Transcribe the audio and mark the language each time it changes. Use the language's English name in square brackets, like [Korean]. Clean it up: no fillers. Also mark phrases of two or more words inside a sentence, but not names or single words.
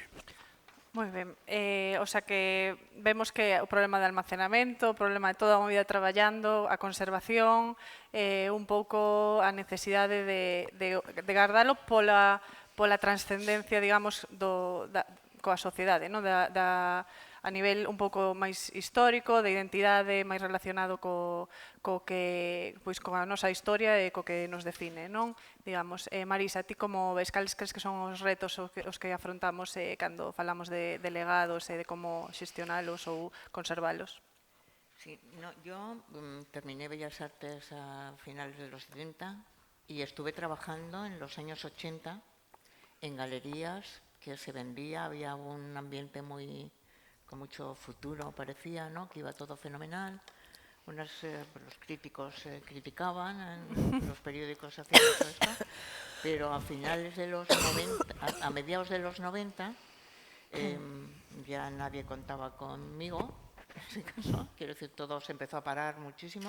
[Galician] Moi ben, o sea que vemos que o problema de almacenamento, o problema de toda a vida traballando, a conservación, un pouco a necesidade de guardalo pola transcendencia, digamos, coa sociedade, a nivel un pouco máis histórico, de identidade, máis relacionado coa nosa historia e co que nos define, non? Digamos, Marisa, ti como ves, cales crees que son os retos os que afrontamos cando falamos de legados e de como xestionalos ou conservalos? [Spanish] Sí, yo terminé Bellas Artes a finales de los 70 y estuve trabajando en los años 80 en galerías que se vendía, había un ambiente con mucho futuro, parecía, ¿no? Que iba todo fenomenal. Los críticos criticaban, los periódicos hacían todo esto, pero a finales de los 90, a mediados de los 90, ya nadie contaba conmigo, en ese caso, quiero decir, todo se empezó a parar muchísimo.